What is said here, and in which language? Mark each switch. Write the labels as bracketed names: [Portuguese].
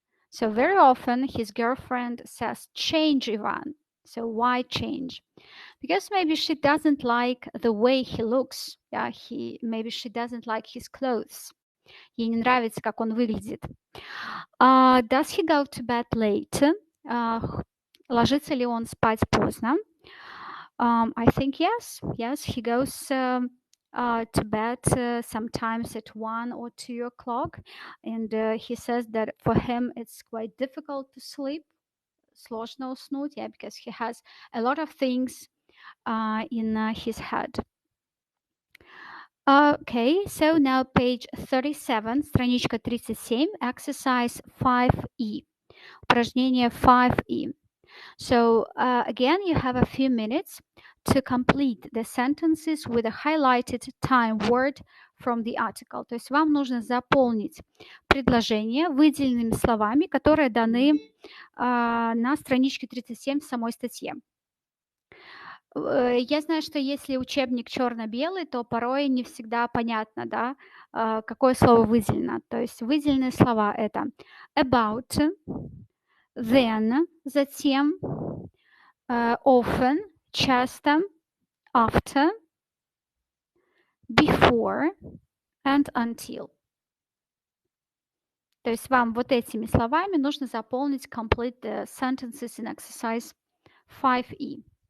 [English] So very often his girlfriend says change, Ivan. So why change? Because maybe she doesn't like the way he looks. Yeah, maybe she doesn't like his clothes. [Russian] Ей не нравится, как он выглядит. [English] Does he go to bed late? [Russian] Ложится ли он спать поздно? [English] I think yes. Yes, he goes to bed sometimes at 1 or 2 o'clock. And he says that for him it's quite difficult to sleep. [Russian] Сложно уснуть, [English] yeah, because he has a lot of things in his head. Okay, so now page 37, [Russian] страничка 37, [English] exercise 5E. [Russian] Упражнение 5E. [English] So again, you have a few minutes to complete the sentences with a highlighted time word from the article. [Russian] То есть вам нужно заполнить предложения выделенными словами, которые даны на страничке 37 в самой статье. Я знаю, что если учебник черно-белый, то порой не всегда понятно, да, какое слово выделено. То есть выделенные слова это about, then, затем, often, часто, after, before and until. То есть вам вот этими словами нужно заполнить [English] complete the sentences in exercise 5E.